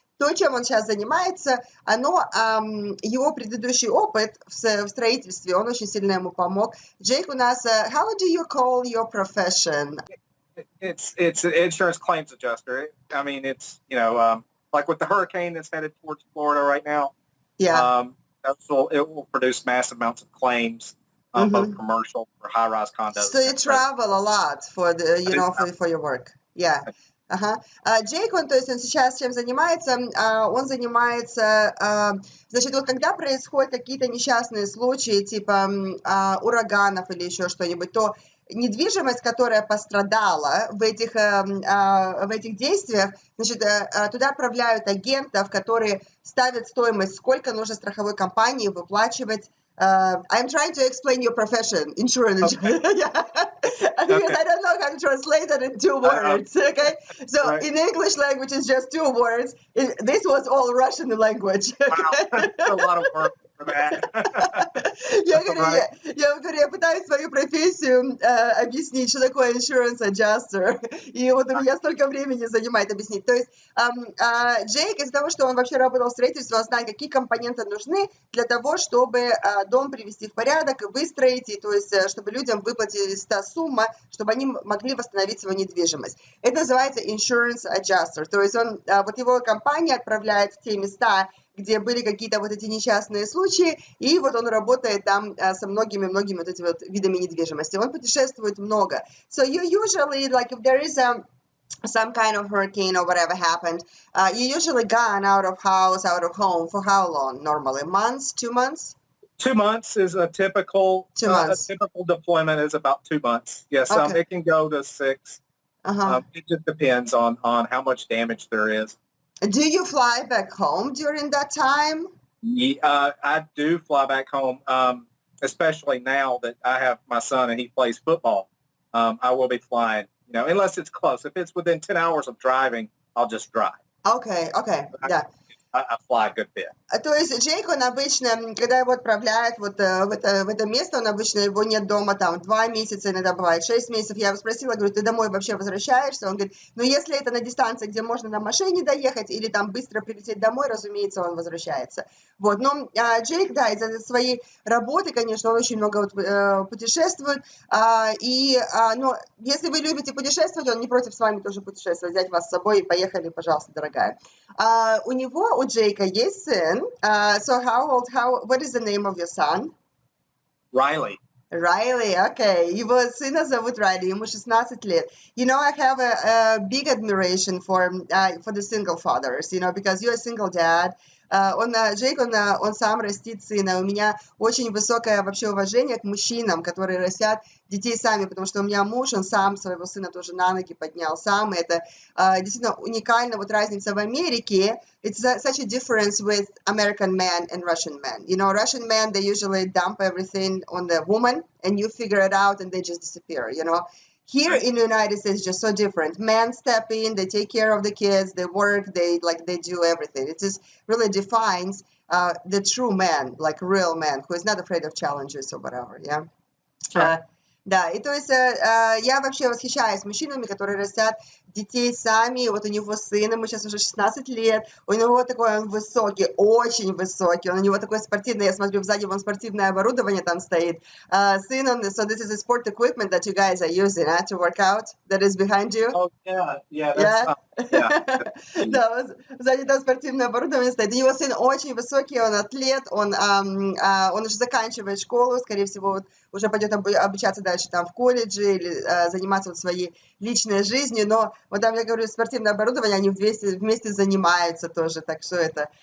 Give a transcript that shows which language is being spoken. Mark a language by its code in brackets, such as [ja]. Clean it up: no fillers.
[ru] То, чем он сейчас занимается, его предыдущий опыт в строительстве, он очень сильно ему помог. Джейк у нас, [en] how do you call your profession? It's an insurance claims adjuster. I mean, it's, like with the hurricane that's headed towards Florida right now. Yeah. It will produce massive amounts of claims, both commercial or high-rise condos. So you travel a lot for for your work. Yeah. Ага. [ru] Джейк, то есть он сейчас чем занимается? Он занимается, значит, вот когда происходят какие-то несчастные случаи, типа ураганов или еще что-нибудь, то недвижимость, которая пострадала в этих действиях, значит, туда отправляют агентов, которые ставят стоимость, сколько нужно страховой компании выплачивать. [en] I'm trying to explain your profession, insurance. Okay. Yeah. Because I don't know how to translate that in 2 words. Okay, so right. In English language, it's just 2 words. This was all Russian language. Wow, that's a lot of work for that. [ru] Я пытаюсь свою профессию объяснить, что такое insurance adjuster, и вот у меня столько времени занимает объяснить. То есть Джейк, из-за того, что он вообще работал в строительстве, он знает, какие компоненты нужны для того, чтобы дом привести в порядок, выстроить, и то есть чтобы людям выплатилась та сумма, чтобы они могли восстановить свою недвижимость. Это называется insurance adjuster. То есть он, вот его компания отправляет в те места, где были какие-то вот эти несчастные случаи, и вот он работает там со многими вот этими вот видами недвижимости. Он путешествует много. [en] So you usually, like, if there is some kind of hurricane or whatever happened, you usually gone out of house, out of home for how long normally? Months, 2 months? 2 months is a typical. 2 months. A typical deployment is about 2 months. Yes, okay. It can go to 6. It just depends on how much damage there is. Do you fly back home during that time? Yeah, I do fly back home, especially now that I have my son and he plays football. I will be flying, unless it's close. If it's within 10 hours of driving, I'll just drive. Okay, yeah. I fly a good bit. [ru] То есть Джейк, он обычно, когда его отправляют вот в это место, он обычно, его нет дома там 2 месяца, иногда бывает 6 месяцев. Я его спросила, говорю, ты домой вообще возвращаешься? Он говорит, ну если это на дистанции, где можно на машине доехать или там быстро прилететь домой, разумеется, он возвращается. Вот, но Джейк, да, из-за своей работы, конечно, он очень много путешествует. Но если вы любите путешествовать, он не против с вами тоже путешествовать, взять вас с собой и поехали, пожалуйста, дорогая. У Джейка есть сын. [en] So what is the name of your son? Riley. Riley, okay. [ru] Его сына зовут Райли, ему 16 лет. [en] I have a big admiration for the single fathers, because you're a single dad. [ru] Джейк, он сам растит сына. У меня очень высокое вообще уважение к мужчинам, которые растят детей сами, потому что у меня муж, он сам своего сына тоже на ноги поднял сам. И это действительно уникально, вот разница в Америке. [en] It's such a difference with American men and Russian men. Russian men, they usually dump everything on the woman and you figure it out and they just disappear, Here in the United States, it's just so different. Men step in, they take care of the kids, they work, they do everything. It just really defines the true man, like real man, who is not afraid of challenges or whatever, yeah? Sure. [ru] Да, и то есть я вообще восхищаюсь мужчинами, которые растят детей сами. Вот у него сын, ему сейчас уже 16 лет, у него такой он высокий, очень высокий, у него такой спортивный, я смотрю, сзади вон спортивное оборудование там стоит. [en] Сын, so this is a sport equipment that you guys are using to work out, that is behind you. Oh, yeah, that's [ru] Да, сзади там спортивное оборудование стоит. У него сын очень высокий, он атлет, он уже заканчивает школу, скорее всего, вот, уже пойдет обучаться дальше там в колледже или заниматься вот своей личной жизнью, но вот там, я говорю, спортивное оборудование, они вместе занимаются тоже, так что это...